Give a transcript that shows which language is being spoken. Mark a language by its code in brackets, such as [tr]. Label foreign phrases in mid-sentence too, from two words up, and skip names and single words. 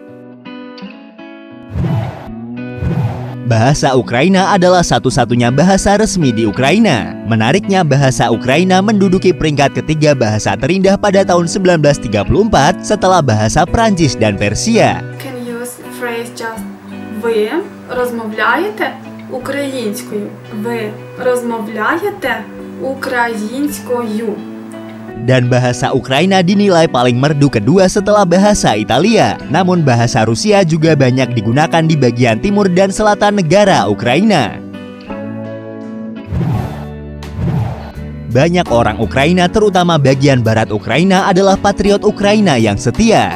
[id] Bahasa Ukraina adalah satu-satunya bahasa resmi di Ukraina. Menariknya, bahasa Ukraina menduduki peringkat ketiga bahasa terindah pada tahun 1934 setelah bahasa Prancis dan Persia. [en] Can you use phrase just [uk] ви розмовляєте українською? Ви розмовляєте українською? [id] Dan bahasa Ukraina dinilai paling merdu kedua setelah bahasa Italia. Namun bahasa Rusia juga banyak digunakan di bagian timur dan selatan negara Ukraina. Banyak orang Ukraina, terutama bagian barat Ukraina, adalah patriot Ukraina yang setia.